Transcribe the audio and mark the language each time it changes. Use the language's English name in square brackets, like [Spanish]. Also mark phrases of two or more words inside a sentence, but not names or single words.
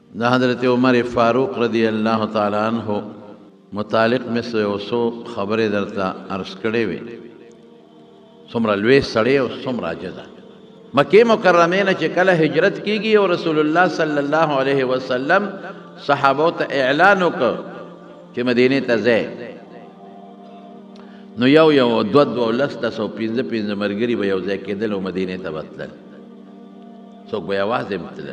[Pashto] دا حضرت عمر فاروق رضی اللہ تعالی عنہ متعلق میں سو خبریں درتا عرض کړې وي. څومره لوی سړی او څومره عاجزه. مکې مکرمې نه چې کله هجرت کیږي او رسول الله صلی الله علیه وسلم صحابو ته اعلان وکړ چې مدینې ته ځئ، نو یو دو لس 15 ملګري به یو ځای کېدل او مدینې ته بتلل، څوک به یوازې تلل.